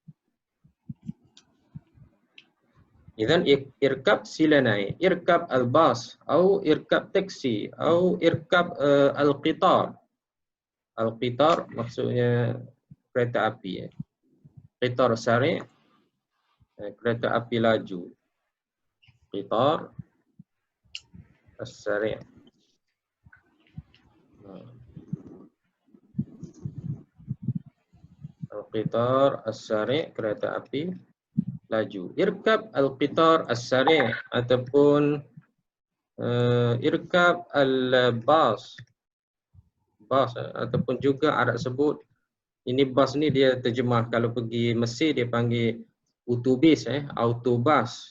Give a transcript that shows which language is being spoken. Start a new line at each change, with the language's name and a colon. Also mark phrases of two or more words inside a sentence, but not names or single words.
Arabic: إذن اركب
Malay: sila naik.
Arabic: اركب الباص atau اركب تاكسي atau اركب القطار.
Malay: Al-qitar maksudnya kereta api.
Arabic: قطار سريع',
Malay: kereta api laju.
Arabic: قطار السريع'. القطار السريع',
Malay: kereta api laju.
Arabic: اركب القطار السريع' ataupun اركب الباص.
Malay: Bas ataupun juga Arab sebut, ini bas ni dia terjemah, kalau pergi Mesir dia panggil utubis, autobus.